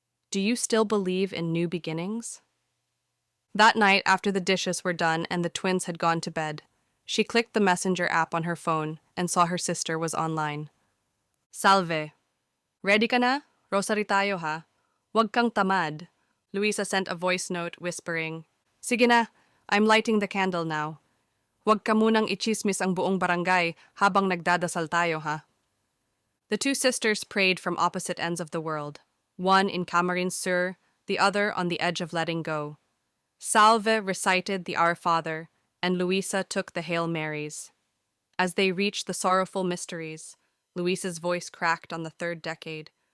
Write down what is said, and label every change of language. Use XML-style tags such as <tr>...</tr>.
<en>Do you still believe in new beginnings? That night, after the dishes were done and the twins had gone to bed, she clicked the messenger app on her phone and saw her sister was online.</en> <tl>Salve. Ready ka na? Rosary tayo ha. Wag kang tamad.</tl> <en>Luisa sent a voice note whispering,</en> <tl>Sige na,</tl> <en>I'm lighting the candle now.</en> <tl>Wag ka munang ichismis ang buong barangay habang nagdadasal tayo ha.</tl> <en>The two sisters prayed from opposite ends of the world, one in Camarines Sur, the other on the edge of letting go. Salve recited the Our Father, and Luisa took the Hail Marys. As they reached the sorrowful mysteries, Luisa's voice cracked on the third decade.</en>